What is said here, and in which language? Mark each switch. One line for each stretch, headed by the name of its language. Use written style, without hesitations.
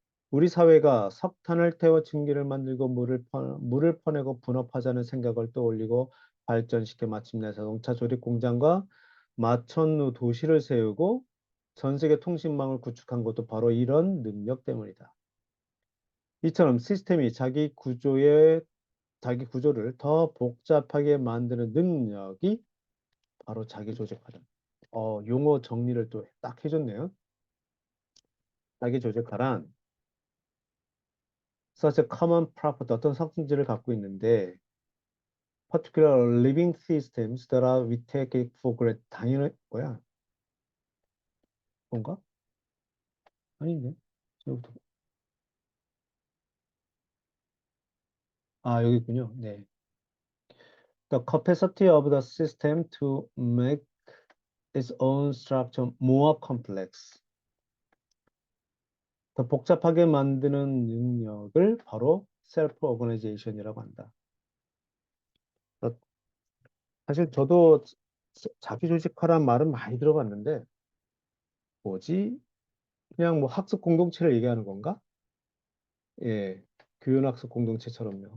Korean: 우리 사회가 석탄을 태워 증기를 만들고 물을 퍼내고 분업하자는 생각을 떠올리고 발전시켜 마침내 자동차 조립 공장과 마천루 도시를 세우고 전 세계 통신망을 구축한 것도 바로 이런 능력 때문이다. 이처럼 시스템이 자기 구조를 더 복잡하게 만드는 능력이 바로 자기 조직화다. 용어 정리를 또 딱 해줬네요. 자기 조직화란
English: such a common property,
Korean: 어떤 성질을 갖고 있는데
English: particular living systems that are we take it for granted.
Korean: 당연히 뭐야? 뭔가? 아닌데. 여기도. 여기 있군요. 네.
English: The capacity of the system to make its own structure more complex.
Korean: 더 복잡하게 만드는 능력을 바로 셀프 오거나이제이션이라고 한다. 어, 사실 저도 자기 조직화란 말은 많이 들어봤는데 뭐지? 그냥 뭐 학습 공동체를 얘기하는 건가? 예, 교연학습 공동체처럼요.